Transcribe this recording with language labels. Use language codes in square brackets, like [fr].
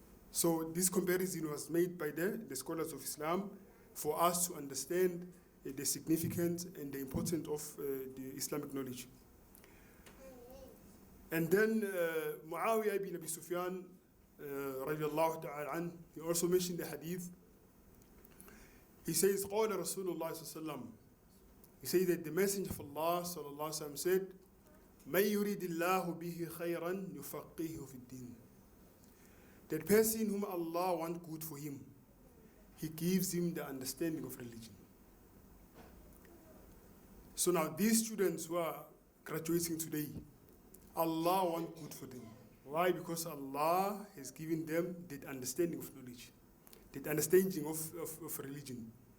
[en] So this comparison was made by the scholars of Islam for us to understand the significance and the importance of the Islamic knowledge. And then Muawiyah ibn Abi Sufyan, radiallahu ta'ala anhu, he also mentioned the hadith. He says, [ar] قال رسول الله صلى الله عليه وسلم. [en] He says that the Messenger of Allah [ar] صلى الله عليه وسلم [en] said, [ar] من يريد الله به خيرا يفقهه في الدين. [en] That person whom Allah wants good for him, He gives him the understanding of religion. So now these students who are graduating today, Allah wants good for them. Why? Because Allah has given them that understanding of knowledge, that understanding of religion.